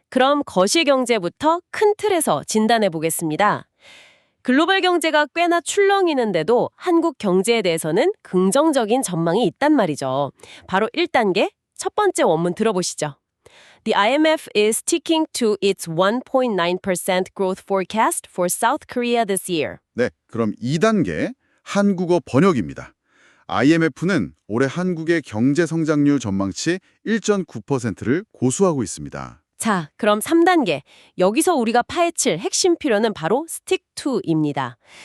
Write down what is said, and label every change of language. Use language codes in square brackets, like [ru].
[ko] 그럼 거시경제부터 큰 틀에서 진단해 보겠습니다. 글로벌 경제가 꽤나 출렁이는데도 한국 경제에 대해서는 긍정적인 전망이 있단 말이죠. 바로 1단계, 첫 번째 원문 들어보시죠. [en] The IMF is sticking to its 1.9% growth forecast for South Korea this year. [ko] 네, 그럼 2단계 한국어 번역입니다. IMF는 올해 한국의 경제 성장률 전망치 1.9%를 고수하고 있습니다. 자, 그럼 3단계. 여기서 우리가 파헤칠 핵심 표현은 바로 stick to입니다.